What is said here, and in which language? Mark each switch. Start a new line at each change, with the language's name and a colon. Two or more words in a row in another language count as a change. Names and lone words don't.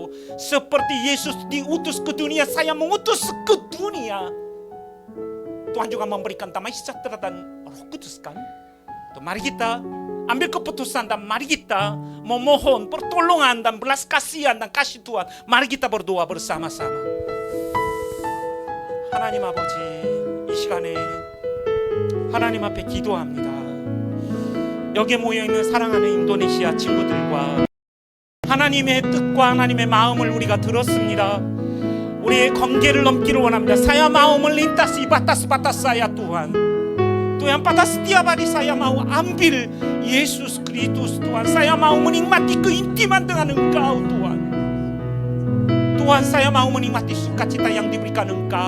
Indonesian: Seperti Yesus diutus ke dunia, saya mengutus ke dunia. Tuhan juga memberikan damai sejahtera dan Roh Kudus kan. Mari kita ambil keputusan dan mari kita memohon pertolongan dan belas kasihan dan kasih Tuhan. Mari kita berdoa bersama-sama.
Korean: 하나님 아버지, 이 시간에 하나님 앞에 기도합니다. 여기에 모여있는 사랑하는 인도네시아 친구들과 하나님의 뜻과 하나님의 마음을 우리가 들었습니다. 우리의 관계를 넘기를 원합니다.
Indonesian: Saya mau melintasi batas-batas saya Tuhan. Tuhan, pada setiap hari saya mau ambil Yesus Kristus Tuhan. Saya mau menikmati keintiman dengan Engkau Tuhan. Tuhan, saya mau menikmati sukacita yang diberikan Engkau.